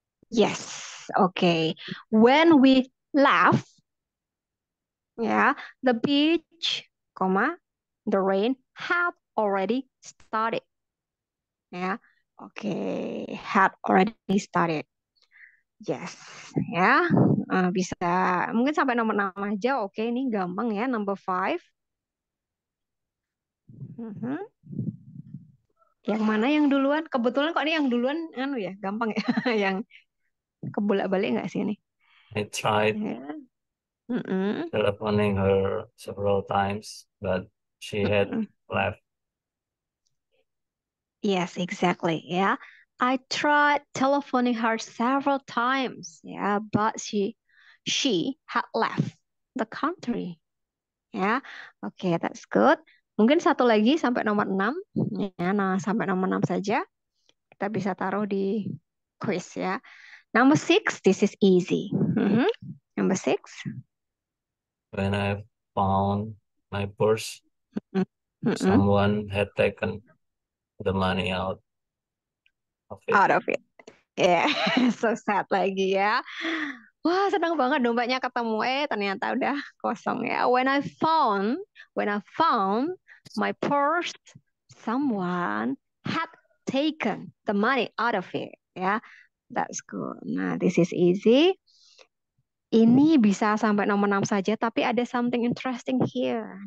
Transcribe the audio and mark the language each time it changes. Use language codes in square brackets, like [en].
[en] Yes. Okay. When we left, ya, the beach, comma, the rain had already started. Ya. Oke, had already started. Yes, ya. [id] Bisa mungkin sampai nomor 6 aja. Oke, ini gampang ya, number 5. Mhm. Yang mana yang duluan? Kebetulan kok ini yang duluan anu ya, gampang ya. Yang kebolak-balik nggak sih ini? [en] I tried Ya. Mm-mm. telephoning her several times, but she had Mm-mm. left. Yes, exactly. Yeah. I tried telephoning her several times. Yeah, but she had left the country. Ya. Oke, that's good. [id] Mungkin satu lagi sampai nomor 6. Ya, nah sampai nomor 6 saja. Kita bisa taruh di quiz ya. [en] Number 6, this is easy. Mhm. Number 6. When I found my purse, Mm-mm. someone had taken the money out of it. Out of it. Ya, so sad lagi ya. [id] Wah, senang banget dompetnya ketemu. Ternyata udah kosong ya. [en] When I found my purse, someone had taken the money out of it. [id] Ya, [en] that's good. [id] Nah, [en] this is easy. [id] Ini bisa sampai nomor 6 saja, tapi ada [en] something interesting here.